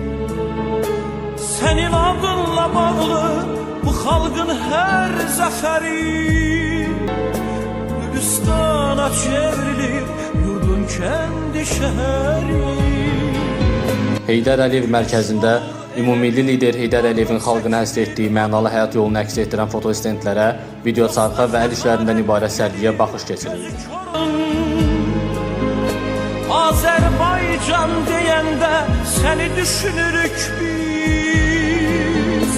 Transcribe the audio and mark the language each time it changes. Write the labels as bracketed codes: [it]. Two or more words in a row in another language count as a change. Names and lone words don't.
[tr] senin adınla bağlı bu halkın her zaferi. Gülistana çevrilir yurdun kendi şehri. [az] Heydər Əliyev mərkəzində ümummilli lider Heydər Əliyevin xalqına həsr etdiyi mənalı həyat yolunu əks etdirən fotostendlərə, video çarxa və əl işlərindən ibarət sərgiyə baxış keçirildi. Azerbaycan deyəndə səni düşünürük biz.